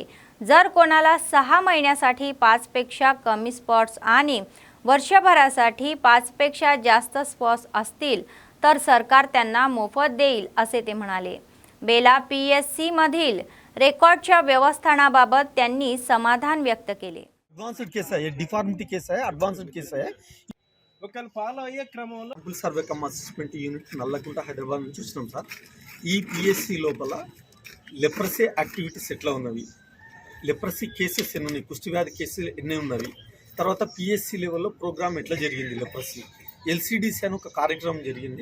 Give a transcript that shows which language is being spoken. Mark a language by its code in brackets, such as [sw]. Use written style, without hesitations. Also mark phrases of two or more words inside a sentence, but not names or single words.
[mr] जर कोणाला 6 महिन्यासाठी 5 पेक्षा कमी स्पॉट्स आणि वर्षभरासाठी 5 पेक्षा जास्त स्पॉट्स असतील तर सरकार त्यांना मोफत देईल असे ते म्हणाले. बेला PSC मधील रेकॉर्डच्या व्यवस्थापनाबाबत त्यांनी समाधान व्यक्त केले. [en] advanced case [te] అయ్యే [en] deformity case [te] అయ్యే [en] advanced case [te] అయ్యే ఒకవేళ ఫాలో అయ్యే క్రమంలో [en] double survey cum assessment unit [te] నల్లకుంట హైదరాబాద్ నుంచి వచ్చినాం సార్. ఈ PSC లోపల [en] leprosy activities [te] ఎట్లా ఉన్నవి, [en] leprosy cases [te] ఎన్ని ఉన్నాయి, కుష్టి వ్యాధి కేసులు ఎన్ని ఉన్నవి, తర్వాత PSC లెవెల్లో ప్రోగ్రామ్ ఎట్లా జరిగింది, లెప్రసీ LCDC అని ఒక కార్యక్రమం జరిగింది.